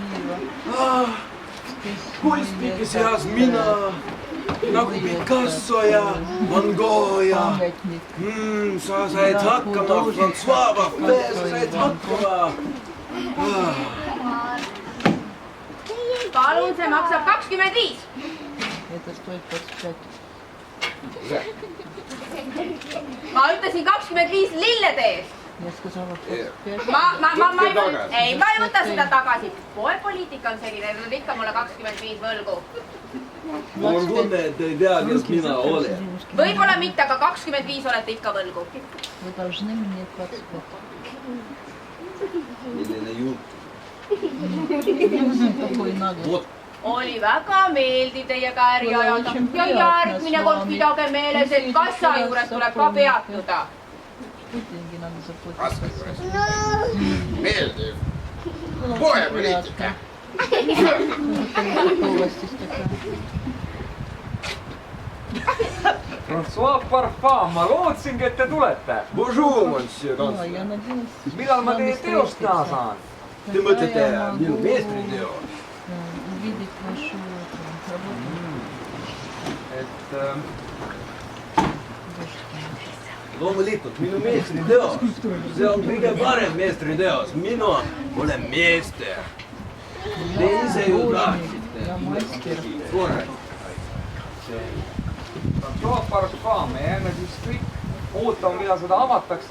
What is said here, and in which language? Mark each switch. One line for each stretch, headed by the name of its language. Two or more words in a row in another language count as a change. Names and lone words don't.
Estonian: Kunstnike seas mina, nagu Picasso ja Van Gogh ja sa said hakkama, François Vaffet, sa said hakkama. Palun, see maksab 25.
Russian: Это стоит 25.
Estonian: Ma ütlesin 25 lillede eest.
Russian: Я сказала 25.
Estonian: Ei, ma ei võta seda tagasi. Poepoliitika on selline, et on ikka mulle 25 võlgu. Mul on tunne, et ei tea, kes mina olen. Võib-olla mitte, aga 25 olete ikka võlgu.
Russian: Вы должны мне 25.
Estonian: Milline jutt.
Russian: Какой наглый.
Estonian: Oli väga meeldiv teiega äri ajada ja järgmine kord pidage meeles, et kassa juures tuleb ka peatuda.
Russian: Деньги надо заплатить.
Estonian: Kassa juures. Meeldiv. Poepoliitika. François Parfum, ma lootsingi, et te tulete.
French: Bonjour, monsieur kantsler.
Estonian: Millal ma teie teost näha saan? Te mõtlete minu meestriteost?
Russian: Увидеть нашу работу.
Estonian: Loomulikult, minu meestriteos. See on kõige parem meestriteos. Mina olen meester. Te ise ju tahtsite. François Parfum, me jääme siis kõik ootama, mida seda avatakse.